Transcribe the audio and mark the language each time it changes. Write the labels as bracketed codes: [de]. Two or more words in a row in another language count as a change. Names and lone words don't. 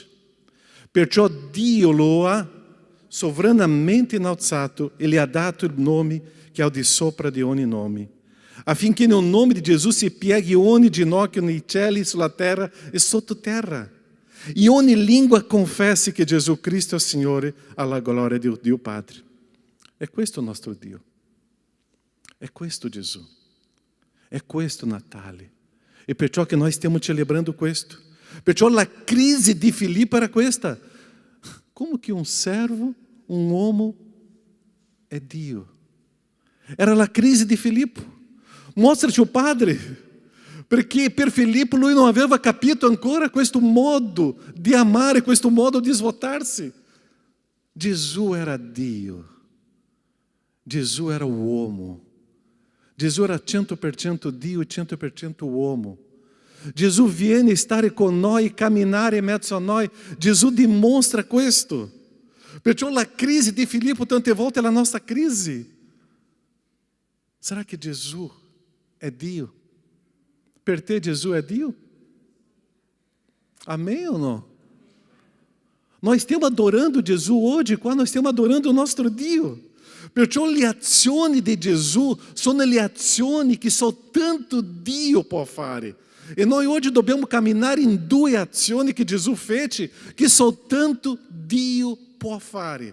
[it] Perciò Dio lo ha sovranamente innalzato e gli ha dato il nome che è al di sopra di ogni nome, affinché nel nome di Gesù si pieghi ogni ginocchio nei cieli, sulla terra e sottoterra, e ogni lingua confessi che Gesù Cristo è Signore, alla gloria di Dio Padre. È questo il nostro Dio. È questo Gesù. È questo Natale. E perciò che noi stiamo celebrando questo. Perciò la crisi di Filippo era questa. [pt] Como que um servo, [it] um uomo è Dio? Era la crisi di Filippo. Mostra-te o Padre. Perché per Filippo lui non aveva capito ancora questo modo di amare, questo modo di svuotarsi. Gesù era Dio. Gesù era uomo. Gesù era 100% Dio e 100% uomo. Gesù viene stare con noi, camminare in mezzo a noi. Gesù dimostra questo. Perciò la crisi di Filippo tante volte è la nostra crisi. Será che Gesù è Dio? Per te Gesù è Dio? [pt] Amém ou não? [it] Nós stiamo adorando Gesù oggi qua, noi stiamo adorando il nostro Dio. Perciò le azioni di Gesù sono le azioni che soltanto Dio può fare. E noi oggi dobbiamo camminare in due azioni che Gesù fece, che soltanto Dio può fare.